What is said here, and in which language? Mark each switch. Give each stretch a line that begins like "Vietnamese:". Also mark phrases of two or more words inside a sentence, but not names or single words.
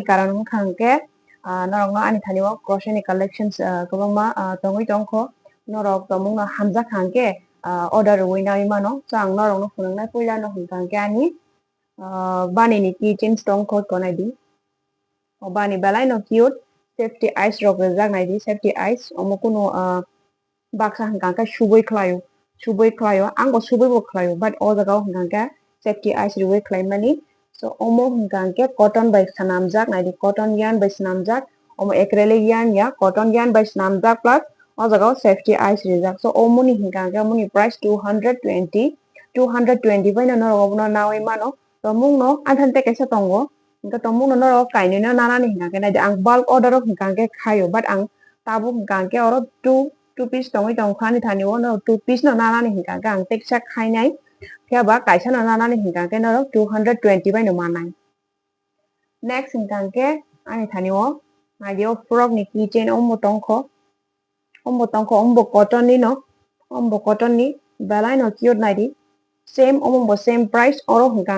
Kok Borok: karan hengkang ke norong no ani thani wo crochet ni collections kobang ma tongoi tongkho norok tomung no hamja khangke order wina imano chang norong no phunang nai puila no hingkang ke ani bani ni keychain tongkho konai di bani balai no
English: cute safety eyes
Kok Borok: rok rejak nai di
English: safety eyes
Kok Borok: omokuno baksa hingkang ke suboi khlayo angko suboi bo khlayo but o jaga hingkang ke
English: safety eyes
Kok Borok: riwai khlai mani so omo hingkang ke cotton by sanamjak nai di
English: cotton yarn
Kok Borok: by sanamjak omo
English: acrylic yarn
Kok Borok: ya
English: cotton yarn
Kok Borok: by sanamjak plus o jaga
English: safety eyes
Kok Borok: rijak so omo ni hingkang ke omo ni price 220 by no obo nawai mano to mung no anthan te kaisa tongo hingka to mung no kaini no nana ni hingkang ke nai ang
English: bulk order of
Kok Borok: hingkang ke khayo but ang tabu hingkang ke oro
English: two piece
Kok Borok: tongoi tongkha ni thani wo no 2 piece no nana ni hingkang ke ang teksa khainai kaya ba kaisa no nana ni hingkang ke no 220 by no manai next hingkang ke ani thani wo nadio frog ni keychain ombo tongkho ombo cotton ni no ombo cotton ni balai no cute nai di same ombo
English: same price
Kok Borok: oro hingkang